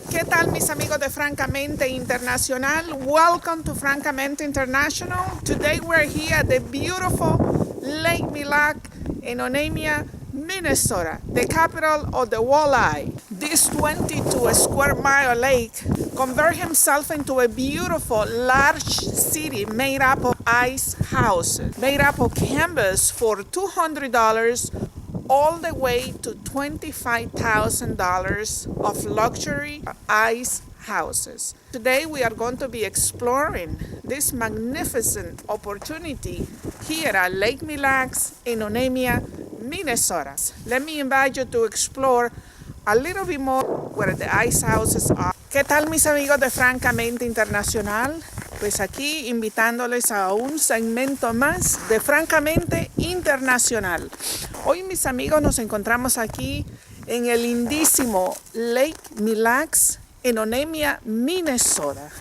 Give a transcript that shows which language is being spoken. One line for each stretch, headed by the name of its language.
Spanish: ¿Qué tal mis amigos de Francamente Internacional?
English: Welcome to Francamente International. Today we're here at the beautiful Lake Mille Lacs in Onamia, Minnesota, the capital of the walleye. This 22 square mile lake converted himself into a beautiful large city made up of ice houses, made up of canvas for $200 all the way to $25,000 of luxury ice houses. Today we are going to be exploring this magnificent opportunity here at Lake Mille Lacs in Onamia, Minnesota. Let me invite you to explore a little bit more where the ice houses are.
Spanish: ¿Qué tal mis amigos de Francamente Internacional? Pues aquí invitándoles a un segmento más de Francamente Internacional. Hoy mis amigos nos encontramos aquí en el lindísimo Lake Mille Lacs en Onamia, Minnesota.